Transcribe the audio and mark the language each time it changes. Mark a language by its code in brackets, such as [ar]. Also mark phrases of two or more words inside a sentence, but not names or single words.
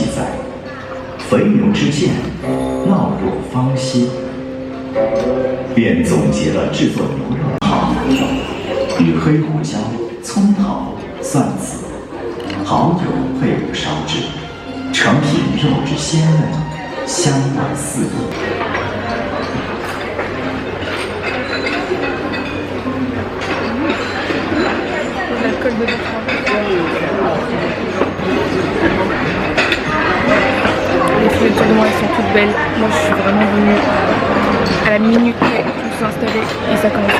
[zh] 载，肥牛之见，烙若芳心，便总结了制作牛肉的好材料，与黑胡椒、葱头、蒜子、蚝油配伍烧制，成品肉质鲜嫩，香味四溢。 [fr] Les filles autour de moi, elles sont toutes belles. Moi, je suis vraiment venue à la minute près, tout s'installer et ça commençait.